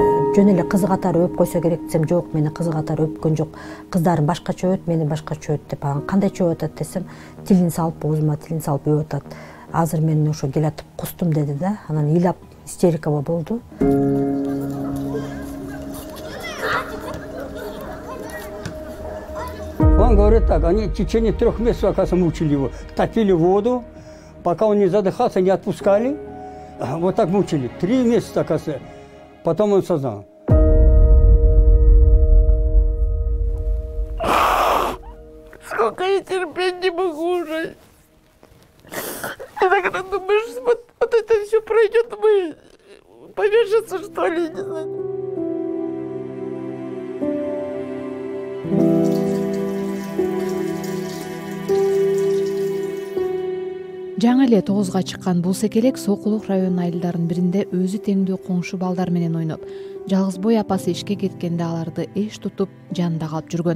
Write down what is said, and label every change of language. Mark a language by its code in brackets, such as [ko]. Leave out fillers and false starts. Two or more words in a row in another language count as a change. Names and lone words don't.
[ky] жөн эле кызы катары өп койсо керек десем, жок, мени кызы катары өпкөн жок. Кыздарым башкача өт, мени башкача өт деп, анан кандайча өп атат десем, тилин салып, оозума тилин салып өп атат. Азыр мен ошо келатып кустум деди да. Анан ыйлап истерикага болду. [ru] Он говорит так, они в течение 3 месяцев, оказывается, мучили его. Топили воду, пока он не задыхался, не отпускали. Вот так мучили. 3 месяца, оказывается. Потом он сознал. Сколько я терпеть не могу уже. И когда думаешь, вот это все пройдет, мы повешаться, что ли, не знаю. [ky] Жаңы эле 9га чыккан бул секелек Сокулук районунун айылдарынын биринде өзү теңдүү коңшу балдар менен ойноп, жалгызбой апасы ишке кеткенде аларды эч тутуп жанында калып жүргөн.